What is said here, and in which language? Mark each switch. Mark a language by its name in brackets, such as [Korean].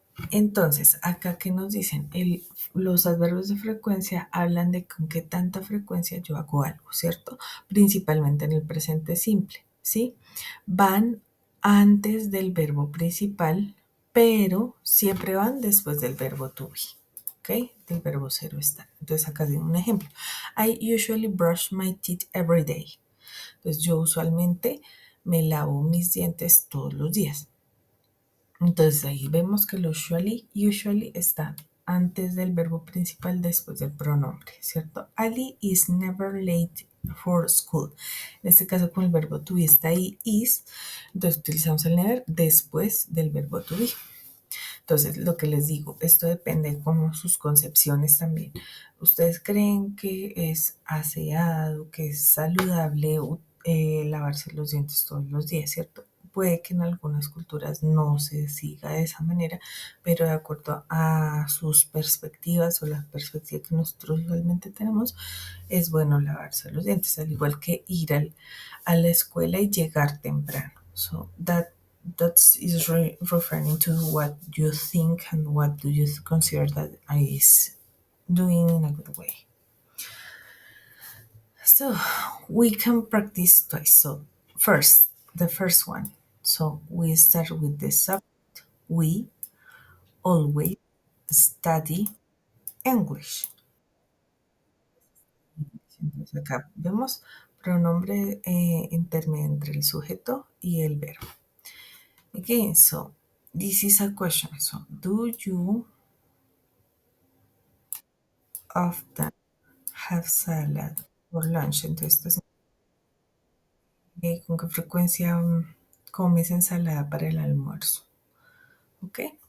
[Spanish] Entonces, acá que nos dicen, los adverbios de frecuencia hablan de con qué tanta frecuencia yo hago algo, ¿cierto? Principalmente en el presente simple, ¿sí? Van antes del verbo principal, pero siempre van después del verbo to be, ¿ok? Del verbo ser o estar. Entonces, acá tengo un ejemplo. [English] I usually brush my teeth every day. [Spanish] Entonces, yo usualmente me lavo mis dientes todos los días. Entonces ahí vemos que el usually está antes del verbo principal, después del pronombre, ¿cierto? [English] Ali is never late for school. [Spanish] En este caso, con el verbo to be está ahí, is, entonces utilizamos el never después del verbo to be. Entonces, lo que les digo, esto depende como sus concepciones también. ¿Ustedes creen que es aseado, que es saludable lavarse los dientes todos los días, cierto? Puede que en algunas culturas no se siga de esa manera, pero de acuerdo a sus perspectivas o la perspectiva que nosotros usualmente tenemos, es bueno lavarse los dientes, al igual que ir a la escuela y llegar temprano. [English] So that is referring to what you think and what do you consider that is doing in a good way. So we can practice twice. So first, the first one. So we start with the subject. We always study English. [Spanish] Entonces acá vemos pronombre intermedio entre el sujeto y el verbo. [English] Again, so this is a question. So do you often have salad for lunch? [Spanish] Entonces, ¿con qué frecuencia comes ensalada para el almuerzo? ¿Ok?